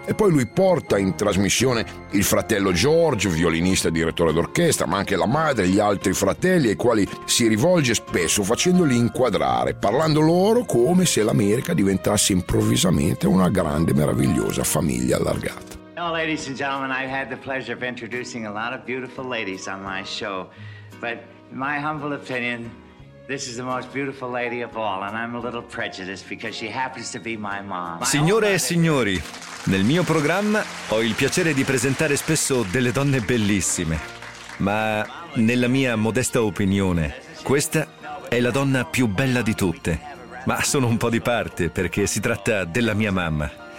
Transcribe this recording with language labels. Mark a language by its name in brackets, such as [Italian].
[Italian] E poi lui porta in trasmissione il fratello George, violinista e direttore d'orchestra, ma anche la madre, gli altri fratelli, ai quali si rivolge spesso facendoli inquadrare, parlando loro come se l'America diventasse improvvisamente una grande, meravigliosa famiglia allargata. [English] Now, ladies and gentlemen, I've had the pleasure of introducing a lot of beautiful ladies on my show, but in my humble opinion, this is the most beautiful lady of all, and I'm a little prejudiced because she happens to be my mom. [Italian] Signore e signori, nel mio programma ho il piacere di presentare spesso delle donne bellissime, ma nella mia modesta opinione, questa è la donna più bella di tutte. Ma sono un po' di parte, perché si tratta della mia mamma.